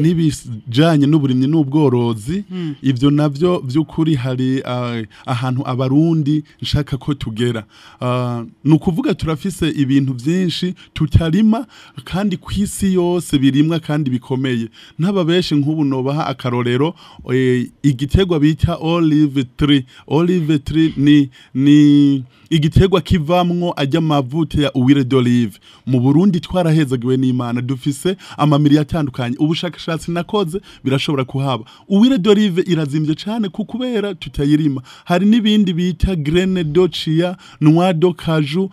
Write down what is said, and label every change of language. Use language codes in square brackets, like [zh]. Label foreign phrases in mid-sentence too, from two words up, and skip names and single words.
[rn] Hari nibijanye n'uburimyi n'ubworozi. Ivyo navyo vy'ukuri hari ahantu abarundi nshaka ko tugera. Nukuvuga turafise ibintu byinshi tutarima kandi kwisi yose birimwa kandi bikomeye. N'ababeshi nk'ubu nobaha akarorero igitegwa bita [en] olive tree. Olive tree [rn] ni igitegwa kivamwo ajya mavuta ya [fr] huile d'olive. [rn] Mu Burundi twarahezagiwe n'Imana, dufise amamiri atandukanye. Ubushakashatsi nakoze birashobora kuhaba. [fr] Huile d'olive [rn] irazimvye cyane kukubera tutayirima. Hari nibindi bita [fr] graine de chia, noix de cajou.